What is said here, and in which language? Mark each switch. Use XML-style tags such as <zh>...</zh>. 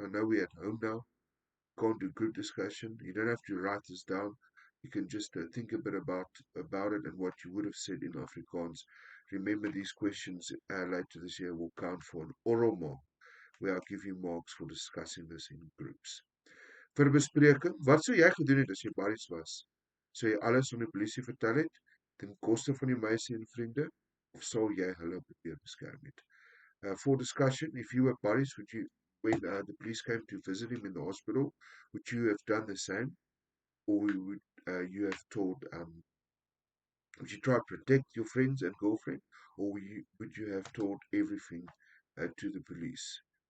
<en>I know we're at home now, can't do group discussion. You don't have to write this down. You can just think a bit about it and what you would have said in Afrikaans. Remember, these questions later this year will count for an oral mark, where I'll give you marks for discussing this in groups.</en> <af>Vir bespreking, wat sou jy gedoen het as jy Barries was? Sou jy alles aan die polisie vertel het ten koste van die meisie en vriende, of sou jy hulle probeer beskerm het?</af> <en>For discussion, if you were Barries, would you, when the police came to visit him in the hospital, would you have done the same, or would you have told, would you try to protect your friends and girlfriend, or would you have told everything to the police?</en>